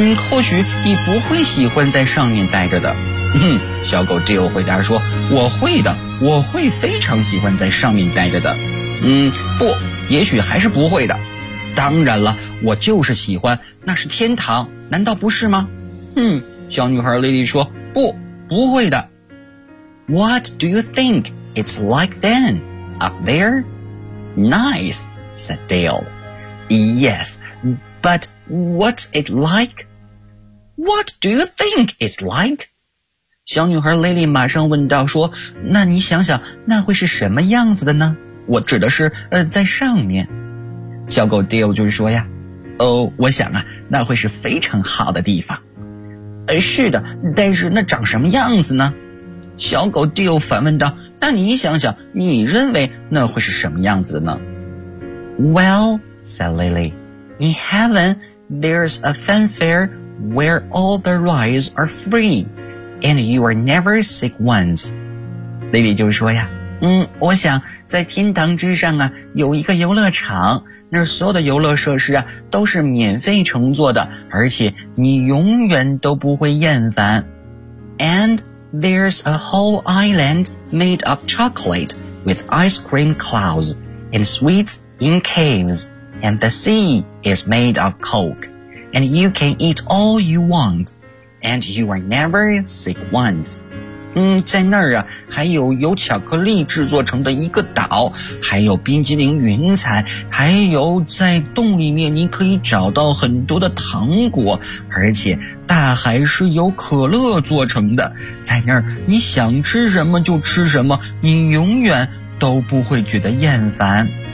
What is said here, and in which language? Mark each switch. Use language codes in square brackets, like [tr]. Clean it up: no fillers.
[zh] 或许你不会喜欢在上面待着的。小狗 Dale 回答说，我会的，我会非常喜欢在上面待着的。不，也许还是不会的。当然了，我就是喜欢，那是天堂，难道不是吗？小女孩 Lily 说，不，不会的。 [en] What do you think it's like then, up there? Nice, said Dale. Yes, but... What's it like? What do you think it's like? [zh] 小女孩 Lily 马上问道说，那你想想那会是什么样子的呢？我指的是在上面。小狗 Dale 就说呀，哦，我想啊，那会是非常好的地方。是的，但是那长什么样子呢？小狗 Dale 反问道，那你想想，你认为那会是什么样子的呢？ [en] Well, said Lily,In heaven, there's a fanfare where all the rides are free, and you are never sick once. [zh] Lily 就说呀，我想在天堂之上啊，有一个游乐场，那所有的游乐设施啊，都是免费乘坐的，而且你永远都不会厌烦。 [en] And there's a whole island made of chocolate with ice cream clouds and sweets in caves. And the sea is made of coke, and you can eat all you want, and you are never sick once. [zh] 在那儿啊，还有由巧克力制作成的一个岛，还有冰激凌云彩，还有在洞里面你可以找到很多的糖果，而且大海是由可乐做成的。在那儿，你想吃什么就吃什么，你永远都不会觉得厌烦。